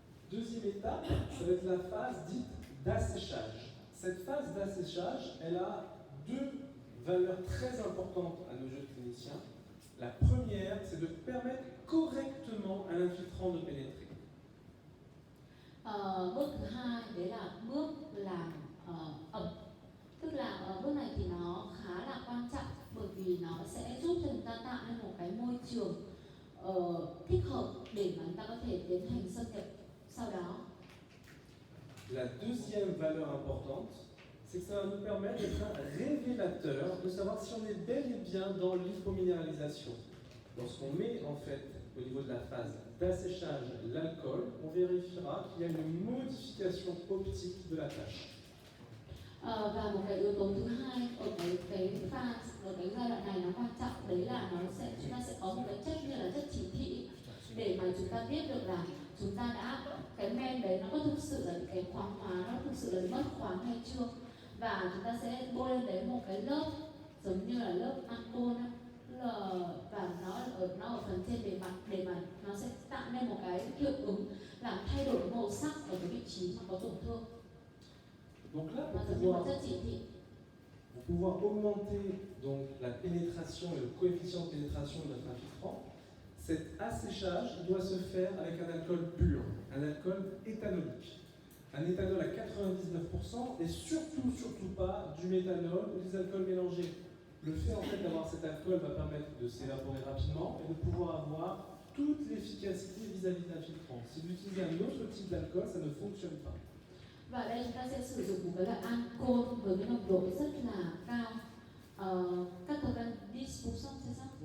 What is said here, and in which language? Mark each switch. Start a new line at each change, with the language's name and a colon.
French: Deuxième étape, ça va être la phase dite d'asséchage. Cette phase d'asséchage, elle a 2 valeurs très importantes à nos jeunes cliniciens. La première, c'est de permettre correctement à l'infiltrant de pénétrer.
Vietnamese: Bước thứ hai đấy là bước làm ẩm, tức là bước này thì nó khá là quan trọng bởi vì nó sẽ giúp cho chúng ta tạo nên một cái môi trường thích hợp để mà chúng ta có thể tiến hành xâm nhập sau đó.
French: La deuxième valeur importante, c'est que ça va nous permettre d'être un révélateur, de savoir si on est bel et bien dans l'hypominéralisation. lorsqu'on met en fait au niveau de la phase d'asséchage l'alcool, on vérifiera qu'il y a une modification optique de la tâche.
Vietnamese: Và một cái yếu tố thứ hai ở cái pha ở cái giai đoạn này nó quan trọng đấy là chúng ta sẽ có một cái chất như là chất chỉ thị để mà chúng ta biết được là chúng ta đã cái men đấy nó có thực sự là cái khoáng hóa, nó thực sự là mất khoáng hay chưa, và chúng ta sẽ bôi lên đấy một cái lớp giống như là lớp ancol và nó ở phần trên bề mặt để mà nó sẽ tạo nên một cái hiệu ứng làm thay đổi màu sắc ở cái vị trí mà có tổn thương.
French: Donc là,
Vietnamese: Nó giống như một chất chỉ thị.
French: Pour pouvoir augmenter donc la pénétration et le coefficient de pénétration de notre infiltrant, cet asséchage doit se faire avec un alcool pur, un alcool éthanolique. Un éthanol à 99% et surtout pas du méthanol ou des alcools mélangés. Le fait en fait d'avoir cet alcool va permettre de s'évaporer rapidement et de pouvoir avoir toute l'efficacité vis-à-vis d'un filtrant. Si vous utilisez un autre type d'alcool, ça ne fonctionne pas.
Vietnamese: Và đây chúng ta sẽ sử dụng một cái loại ancol với cái nồng độ rất là cao, Cathogan-10%,
French: c'est ça?